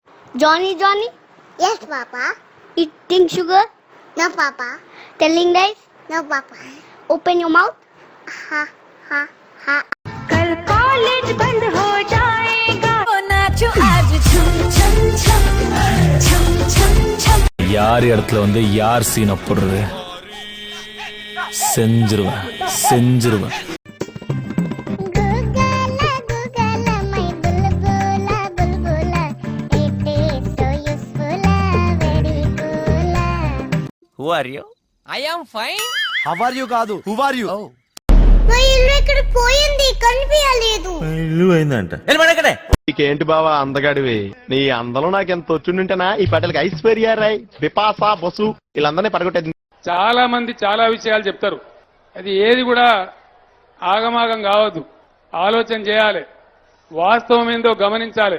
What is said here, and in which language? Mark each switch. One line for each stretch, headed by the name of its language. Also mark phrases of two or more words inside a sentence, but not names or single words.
English: Johnny, Johnny, Yes, Papa. eating sugar, No, Papa. telling lies, No, Papa. open your mouth. Ha, ha, ha.
Hindi: कल कॉलेज बंद हो जाएगा. नाचो आज छम छम छम छम छम छम.
Tamil: யார் இடத்துல வந்து யார் சீனை போடுறது செஞ்சிருவேன் செஞ்சிருவேன்.
English: Gugala, gugala, my bulbula, bulbula. It is so useful, very cool. Who are you? I am fine. How are you కాదు who are you?
Telugu: మా ఇల్లు ఇక్కడ పోయింది కనిపించలేదు. ఇల్లు అయిందంట. నీకేంటి బావా అందగాడివి, నీ అందలో నాకు ఎంత వచ్చుంటేనా ఈ పటేలకి ఐశ్వర్య రాయ్, బిపాసా బసు వీళ్ళందరినీ పడగొట్టేది. చాలా మంది చాలా విషయాలు చెప్తారు, అది ఏది కూడా ఆగమాగం కావద్దు, ఆలోచన చేయాలి, వాస్తవం ఏందో గమనించాలి.